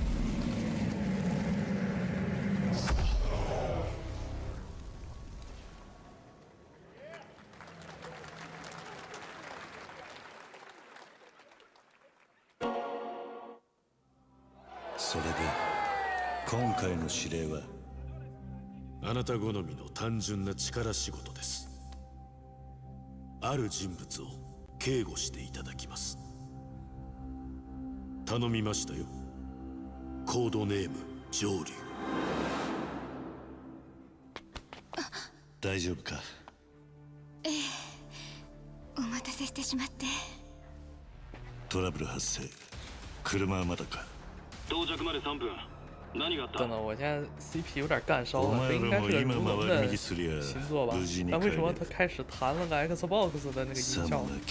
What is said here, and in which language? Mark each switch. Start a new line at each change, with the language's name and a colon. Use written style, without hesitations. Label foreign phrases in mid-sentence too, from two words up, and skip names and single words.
Japanese: So で今回の指令はあなた好みの単純な力仕事です。ある人物を警護していただきます。頼みましたよ。コードネーム上流。大丈夫か？ええ、お待たせしてしまって。トラブル発生。车はまだか？到着まで3分。何があった？
Chinese: 等等，我现在 CP 有点干烧了，这应该是个如龙的新作吧？但为什么他开始弹了个 Xbox 的那个音效？